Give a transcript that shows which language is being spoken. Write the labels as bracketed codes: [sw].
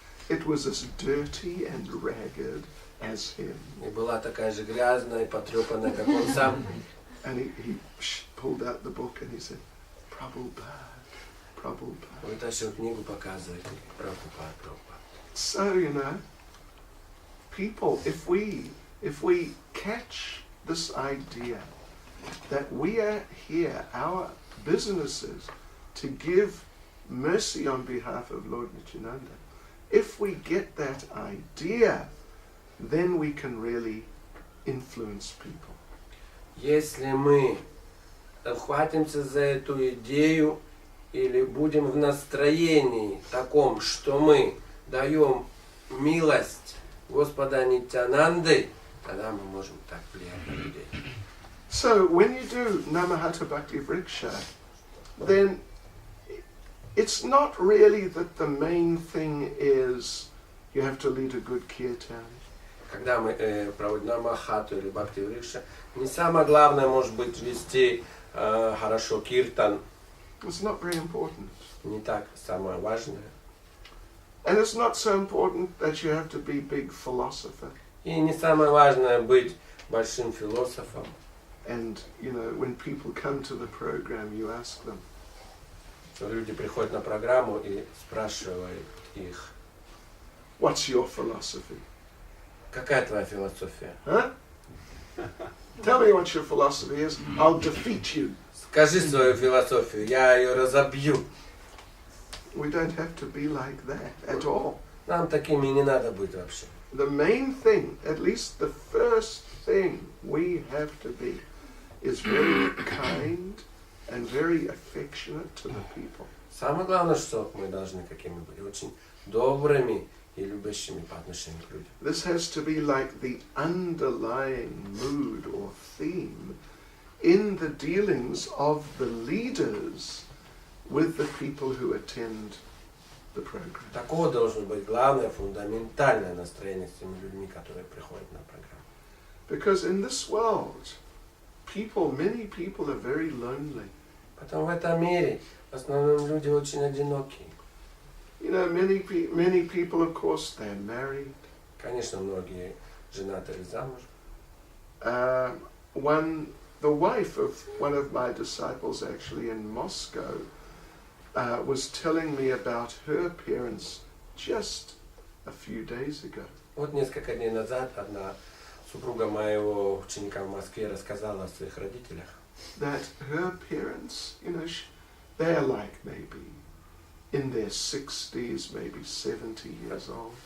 [en] It was as dirty and ragged as him. [ru] И была такая же грязная и потрепанная, как он сам. [en] And he pulled out the book and he said, Prabhupada, Prabhupada. [ru] Вытащил книгу, показывает, Прабхупад, Прабхупад. [en] So, you know, people, if we catch this idea that we are here, our businesses, to give mercy on behalf of Lord Nityananda, if we get that idea, then we can really influence people. [ru] Если мы ухватимся за эту идею или будем в настроении таком, что мы даем милость Господа Нитянанды, тогда мы можем так влиять на людей. [en] So when you do Nama-hатта Bhakti Vriksha, then it's not really that the main thing is you have to lead a good kirtan. [ru] Когда мы проводим Нама-хатту или Бхакти Врикша, не самое главное может быть вести хорошо киртан, [en] It's not very important. [ru] не так самое важное. [en] And it's not so important that you have to be big philosopher. [ru] И не самое важное быть большим философом. [en] And, you know, when people come to the program, you ask them, [ru] Люди приходят на программу и спрашивают их, [en] what's your philosophy? [ru] Какая твоя философия? [en] Huh? Tell me what your philosophy is. I'll defeat you. [ru] Скажи свою философию, я ее разобью. [en] We don't have to be like that at all. [ru] Нам такими не надо быть вообще. [en] The main thing, at least the first thing we have to be, is very kind and very affectionate to the people. [ru] Самое главное, что мы должны какими быть, очень добрыми и любящими по отношению к людям. [en] This has to be like the underlying mood or theme in the dealings of the leaders with the people who attend the program. [ru] Такого должно быть главное, фундаментальное настроение с теми людьми, которые приходят на программу. [en] Because in this world, many people are very lonely. [ru] Потом в этом мире в основном люди очень одинокие. [en] You know, many people, of course, they're married. [ru] Конечно, многие женаты или замуж. [en] The wife of one of my disciples, actually in Moscow, was telling me about her parents just a few days ago. [ru] Вот несколько дней назад одна супруга моего ученика в Москве рассказала о своих родителях. [en] That her parents, you know, they're like maybe in their 60s, maybe 70 years old.